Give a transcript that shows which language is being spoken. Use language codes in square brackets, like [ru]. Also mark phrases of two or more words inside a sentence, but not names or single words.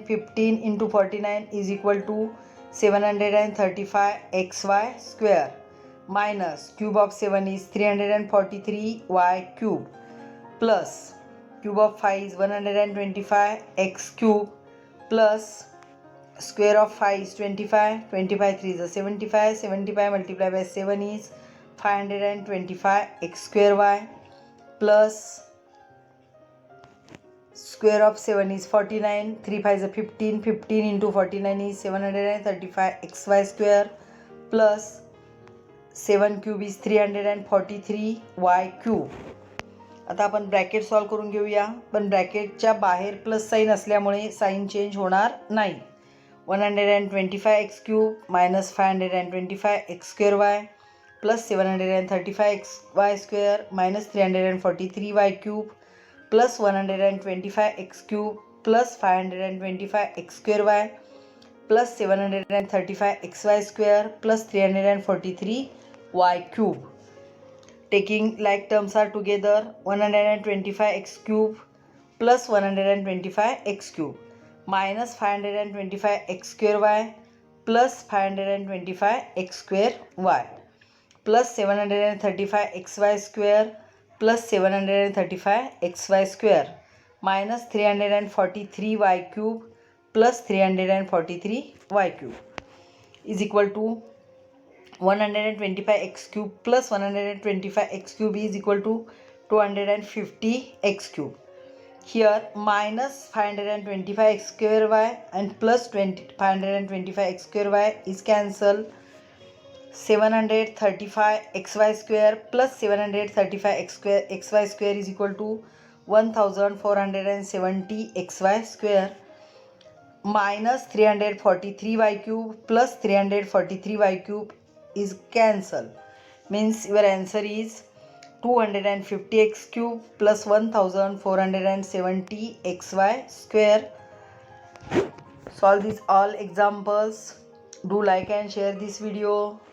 [en] 15 into 49 is equal to 735 xy square minus cube of 7 is 343 y cube plus cube of 5 is 125 x cube plus square of 5 is 25, 25 3 is 75, 75 multiplied by 7 is 525 x square y plus square of 7 is 49, 3 5 is 15, 15 into 49 is 735 xy square plus 7 cube is 343 y cube. [mr] आता आपण [en] bracket solve [mr] करून घेऊया, पण ब्रॅकेटच्या बाहेर [en] plus sign [mr] असल्यामुळे [en] sign change [mr] होणार नाही. [en] 125 x cube minus 525 x square y plus 735 xy square minus 343 y cube plus 125 x cube plus 525 x square y plus 735 xy square plus 343 y cube. Taking like terms are together, 125 x cube plus 125 x cube minus 525 x square y plus 525 x square y plus 735 xy square plus 735 xy square minus 343 y cube plus 343 y cube is equal to 125 x cube plus 125 x cube is equal to 250 x cube. Here minus 525 x square y and plus 525 x square y is cancelled. 735 xy square plus 735 xy square is equal to 1470 xy square minus 343 y cube plus 343 y cube is cancelled. Means your answer is 250 x cube plus 1470 xy square. Solve these all examples. Do like and share this video.